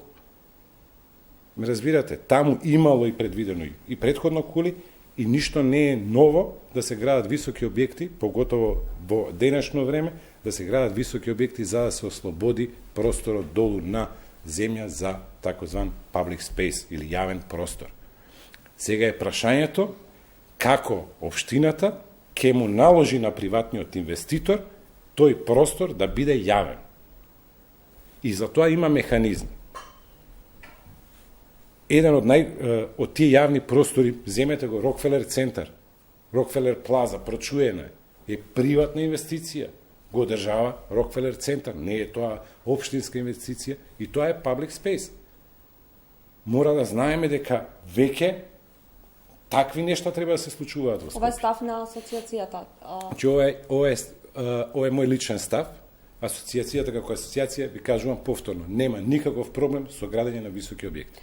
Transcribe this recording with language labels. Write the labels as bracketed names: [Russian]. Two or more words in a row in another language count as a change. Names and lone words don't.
[Macedonian] Ме разбирате, таму имало и предвидено и предходно кули, и ништо не е ново да се градат високи објекти, поготово во денешно време, да се градат високи објекти за да се ослободи просторот долу на земја за такозван [English] public space [Macedonian] или јавен простор. Сега е прашањето како општината ќе му наложи на приватниот инвеститор тој простор да биде јавен. И за тоа има механизми. Еден од тие јавни простори, земете го Рокфелер центар, Рокфелер плаза, прочуена е приватна инвестиција, го одржава Рокфелер центар, не е тоа општинска инвестиција и тоа е [English] public space. [Macedonian] Мора да знаеме дека веќе такви нешта треба да се случуваат во Скопје. Ова е став на асоциацијата. Ова е мој личен став. Асоциацијата како асоциација, ви кажувам повторно, нема никаков проблем со градење на високи објекти.